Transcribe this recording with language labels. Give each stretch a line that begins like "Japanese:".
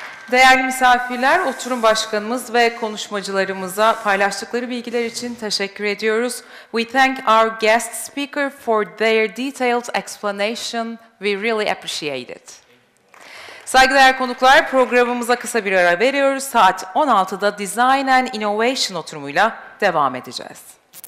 Turkish: Değerli misafirler, oturum başkanımız ve konuşmacılarımıza paylaştıkları bilgiler için teşekkür ediyoruz.
English: We thank our guest speaker for their detailed explanation. We really appreciate it.
Turkish: Saygıdeğer konuklar, programımıza kısa bir ara veriyoruz. Saat 16'da Design and Innovation oturumuyla devam edeceğiz.